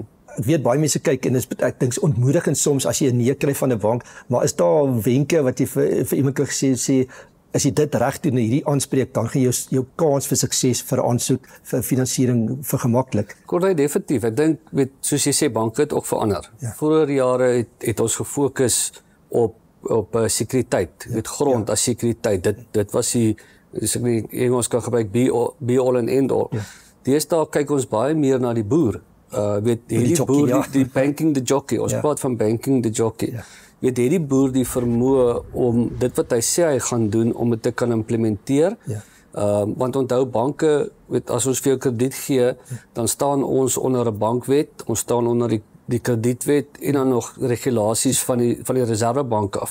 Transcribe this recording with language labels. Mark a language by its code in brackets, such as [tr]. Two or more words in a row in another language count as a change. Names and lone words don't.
[af] Ek weet baie mense kyk en ek dink is ontmoedigend soms as jy 'n nee kry van 'n bank, maar is daar wenke wat jy vir iemand kan sê as jy dit reg doen en hierdie aanspreek, dan gaan jou kans vir sukses vir aansoek vir finansiering vergemaklik. Korrek, definitief. Ek dink soos jy sê banke het ook verander. Ja. Vorige jare het ons gefokus op sekuriteit, grond as sekuriteit. Dit was as ek nie Engels kan gebruik, [en] be all and end all. [af] Ja. Deesdae kyk ons baie meer na die boer. Hierdie boer, die [en] banking the jockey, [af] ons praat van [en] banking the jockey. [af] Ja. Hierdie boer die vermoë om dit wat hy sê hy gaan doen, om dit te kan implementeer. Ja. Want onthou banke, as ons vir jou krediet gee, dan staan ons onder 'n bankwet, ons staan onder die kredietwet en dan nog regulasies van die Reservebank af.